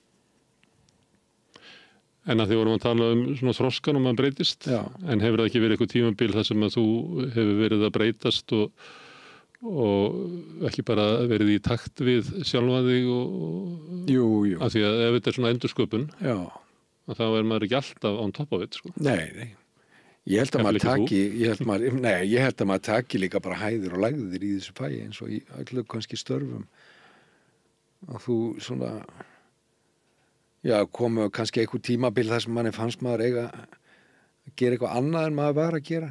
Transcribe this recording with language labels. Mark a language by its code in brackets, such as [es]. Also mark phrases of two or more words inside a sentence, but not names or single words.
[is] En að því vorum að tala svona þroskan og maður breytist, já. En hefur það ekki verið eitthvað tímabil þar sem að þú hefur verið að breytast og ekki bara verið í takt við sjálfa þig Jú. Af því að ef þetta svona endursköpun, já. Þá maður ekki alltaf [en] on top of it, [is] sko. Nei. Ég held að maður taki líka bara hæðir og lægðir í þessu fæi eins og í öllu kannski störfum. Og þú svona, já, komu kannski einhver tímabil þar sem manni fannst maður eiga að gera eitthvað annað en maður var að gera.